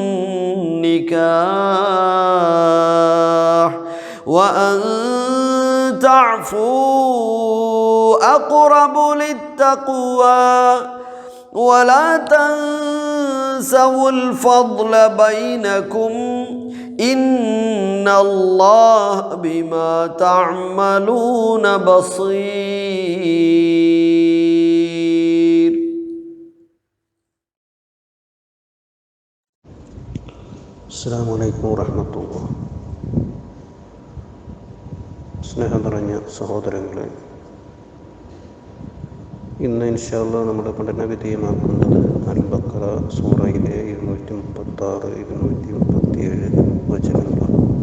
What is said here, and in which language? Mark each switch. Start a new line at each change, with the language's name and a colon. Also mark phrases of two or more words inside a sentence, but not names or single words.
Arabic: النكاح وأن تعفوا أقرب للتقوى ولا تنسوا الفضل بينكم إن الله بما تعملون بصير. السلام عليكم ورحمة الله.
Malayalam: സ്നേഹം നിറഞ്ഞ സഹോദരങ്ങളെ, ഇന്ന്
Arabic: إن شاء الله
Malayalam: നമ്മുടെ പഠന വിധേയമാക്കുന്നത് അൽ-ബഖറ സൂറയിലെ 236, 237 വചനങ്ങളാണ്.